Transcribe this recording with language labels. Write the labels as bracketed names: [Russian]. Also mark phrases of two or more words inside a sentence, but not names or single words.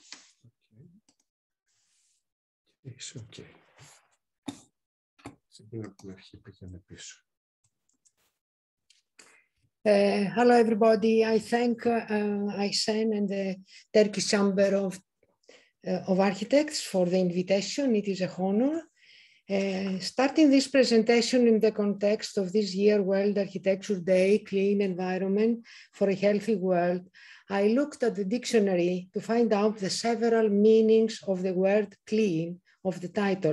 [Greek] Είσαι οκ. Σήμερα από την αρχή πήγαινε πίσω. [English] Hello, everybody. I thank Ayşen and the Turkish Chamber of Architects for the invitation. It is a honor. Starting this presentation in the context of this year World Architecture Day, Clean Environment for a Healthy World, I looked at the dictionary to find out the several meanings of the word clean of the title.